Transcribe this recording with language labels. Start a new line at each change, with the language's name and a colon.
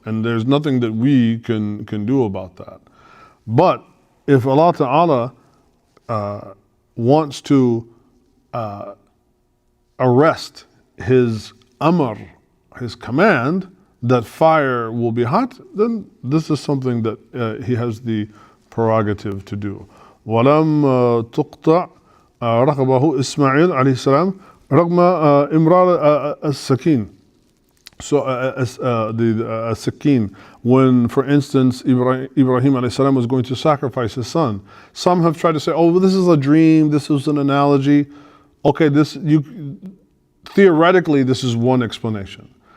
English: And there's nothing that we can do about that. But if Allah Ta'ala wants to arrest His amr, His command, that fire will be hot, then this is something that He has the prerogative to do.
Arabic: وَلَمْ تُقْطَعْ رَقَبَهُ إسماعيل عليه السلام رغم إمرار السكين.
English: So the sakin, when, for instance, Ibrahim alayhi salam was going to sacrifice his son. Some have tried to say, oh, well, this is a dream, this is an analogy. Okay, theoretically, this is one explanation.